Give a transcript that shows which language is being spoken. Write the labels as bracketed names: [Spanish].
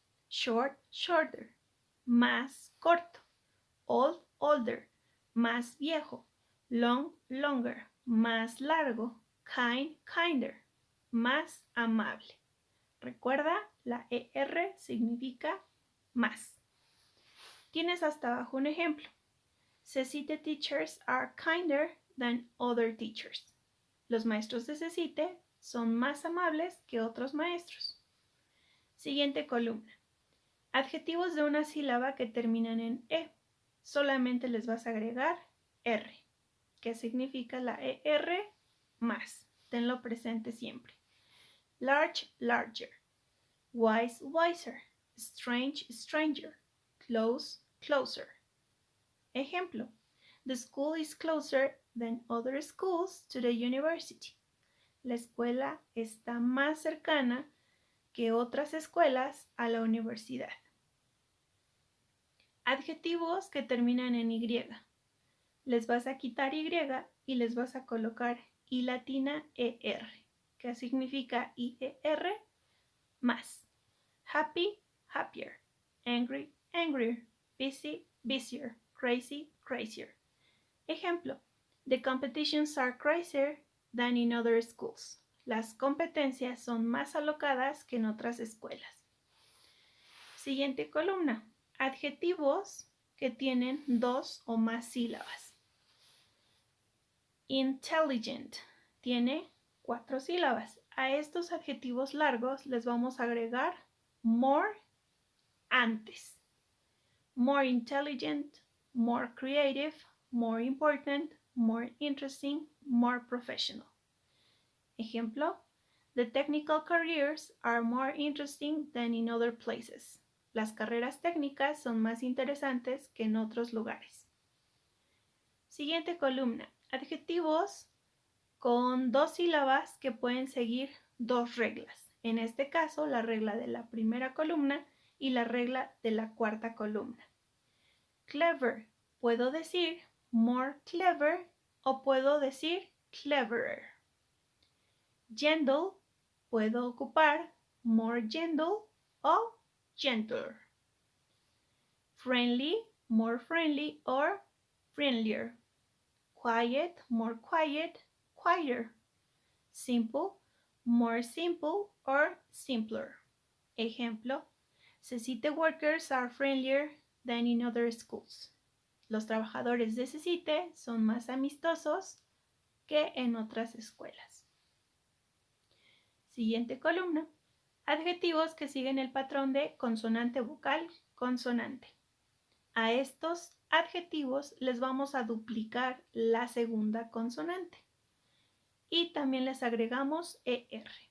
[English] Short, shorter. [Spanish] Más corto. [English] Old, older. [Spanish] Más viejo. [English] Long, longer. [Spanish] Más largo. [English] Kind, kinder. [Spanish] Más amable. Recuerda, la ER significa más. Tienes hasta abajo un ejemplo. [English] Cecite teachers are kinder than other teachers. [Spanish] Los maestros de Cecite son más amables que otros maestros. Siguiente columna. Adjetivos de una sílaba que terminan en E. Solamente les vas a agregar R. ¿Qué significa la ER? Más. Tenlo presente siempre. [English] Large, larger. Wise, wiser. Strange, stranger. Close, closer. Ejemplo. The school is closer than other schools to the university. [Spanish] La escuela está más cercana que otras escuelas a la universidad. Adjetivos que terminan en Y. Les vas a quitar Y y les vas a colocar I latina ER. ¿Qué significa IER? Más. [English] Happy, happier. Angry, angrier. Busy, busier. Crazy, crazier. Ejemplo. The competitions are crazier than in other schools. [Spanish] Las competencias son más alocadas que en otras escuelas. Siguiente columna. Adjetivos que tienen dos o más sílabas. Intelligent tiene 4 sílabas. A estos adjetivos largos les vamos a agregar more antes. [English] More intelligent, more creative, more important, more interesting, more professional. Ejemplo, the technical careers are more interesting than in other places. [Spanish] Las carreras técnicas son más interesantes que en otros lugares. Siguiente columna. Adjetivos con 2 sílabas que pueden seguir 2 reglas. En este caso, la regla de la primera columna y la regla de la cuarta columna. Clever, puedo decir [English] more clever [Spanish] o puedo decir cleverer. [English] Gentle, [Spanish] puedo ocupar [English] more gentle o gentler. Friendly, more friendly or friendlier. Quiet, more quiet, quieter. Simple, more simple or simpler. Ejemplo, CECITE workers are friendlier than in other schools. [Spanish] Los trabajadores de CECITE son más amistosos que en otras escuelas. Siguiente columna. Adjetivos que siguen el patrón de consonante vocal consonante. A estos adjetivos les vamos a duplicar la segunda consonante y también les agregamos ER.